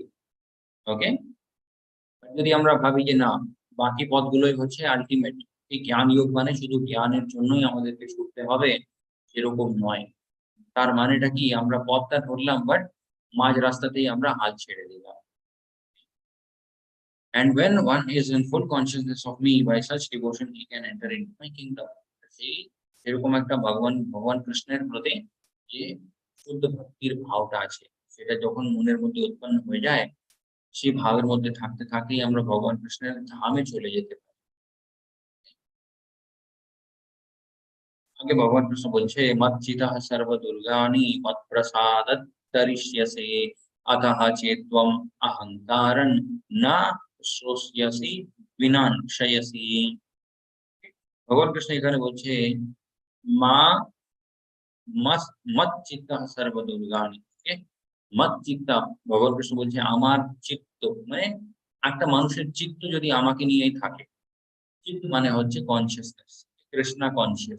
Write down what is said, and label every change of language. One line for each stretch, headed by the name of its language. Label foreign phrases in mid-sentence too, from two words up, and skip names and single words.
Bangla: ওকে, যদি আমরা ভাবি যে না বাকি পদগুলোই হচ্ছে আলটিমেট, এই জ্ঞান যোগ মানে শুধু জ্ঞানের জন্যই আমাদেরকে ছুটতে হবে, এরকম নয়। তার মানেটা কি, আমরা পথটা ধরলাম বাট মাঝ রাস্তাতেই আমরা হাল ছেড়ে দিলাম।
English: And when one is in full consciousness of me, by such devotion he can enter into my kingdom.
Bangla: সেই এরকম একটা ভগবান কৃষ্ণের প্রতি যে শুদ্ধ ভক্তির ভাবটা আছে সেটা যখন মনের মধ্যে উৎপন্ন হয়ে যায়, সেই ভাবের মধ্যে থাকতে থাকতেই আমরা ভগবান কৃষ্ণের ধামে চলে যেতে পারি। আগে ভগবান কৃষ্ণ বলছে
Sanskrit: মজ্জিতঃ সর্ব দুর্গানি মৎপ্রসাদাৎ তরিষ্যসে अतः चेत्त्वम् अहंकारं न श्रोष्यसि विनाशयसि।
Bangla: ভগবান কৃষ্ণ এখানে বলছে
Sanskrit: মা মজ্জিতঃ সর্ব দুর্গানি।
Bangla: মজ্জিতা, ভগবান কৃষ্ণ বলছে আমার চিত্ত, মানে একটা মানুষের চিত্ত যদি আমাকে নিয়েই থাকে, চিত্ত মানে হচ্ছে কনসিয়াসনেস, কৃষ্ণা কনসিয়াস।